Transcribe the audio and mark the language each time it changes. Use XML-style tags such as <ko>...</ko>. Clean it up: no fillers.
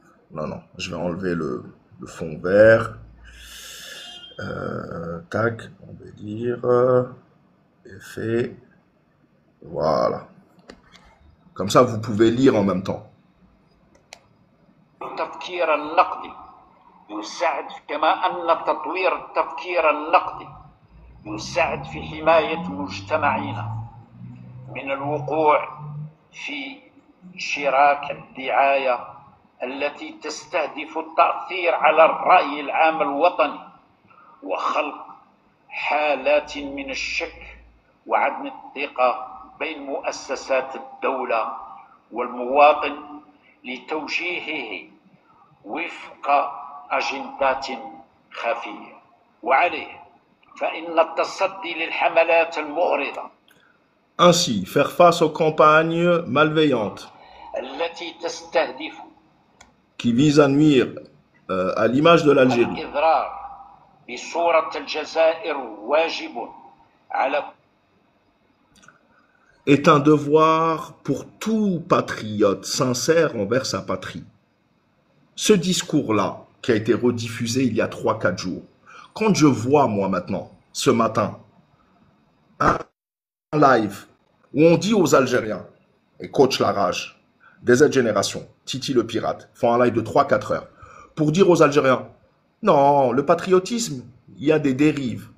<fr>Non, je vais enlever le fond vert. Tac, on va dire... effet... Voilà. Comme ça, vous pouvez lire en même temps.</fr> <ar>التفكير النقدي يساعد كما أن تطوير التفكير النقدي يساعد في حماية مجتمعنا من الوقوع في شراك الدعاية التي تستهدف التأثير على الرأي العام الوطني وخلق حالات من الشك وعدم الثقة بين مؤسسات الدولة والمواطن لتوجيهه وفق أجندات خفية وعليه فإن التصدي للحملات المغرضة</ar> <fr>Ainsi, faire face aux campagnes malveillantes</fr> <ar>التي تستهدف</ar> <fr>qui visent à nuire à l'image de l'Algérie</fr> <ar>الإضرار بصورة الجزائر واجب على</ar> <fr>est un devoir pour tout patriote sincère envers sa patrie. Ce discours-là, qui a été rediffusé il y a 3-4 jours, quand je vois, moi maintenant, ce matin, un live où on dit aux Algériens, et coach la rage, des Z-Génération, Titi le pirate, font un live de 3-4 heures, pour dire aux Algériens, non, le patriotisme, il y a des dérives.</fr>